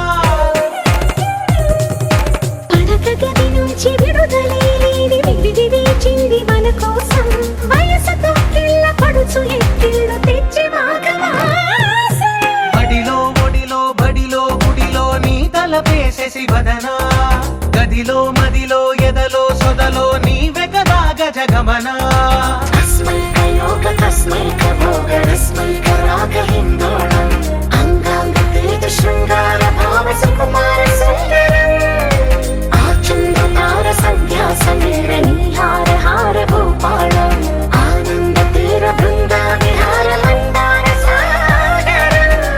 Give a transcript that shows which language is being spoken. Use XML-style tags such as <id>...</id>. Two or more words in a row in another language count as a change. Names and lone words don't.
<te>పడక గది నుంచి విడుదలే లేని విడిది వేచింది మన కోసం వయసుతో కిల్ల పడుచు ఎక్కిళ్ళు తెచ్చి మాఘమాసం బడిలో ఒడిలో బడిలో గుడిలో నీ తలపేసేసి వదనా గదిలో మదిలో ఎదలో సొదలో నీవే కదా గజగమనా</te> <sa>अस्मैक योग तस्मैक भोगरस्मैक रागहिन्दोळम् अङ्गाङ्ग तेज शृङ्गार भाव सुकुमार सुन्दरम् आचन्द्रतार सन्ध्या समीर नीहार हार भूपालम् आनन्द तीर बृन्दा विहार मन्दार सागरम्</sa>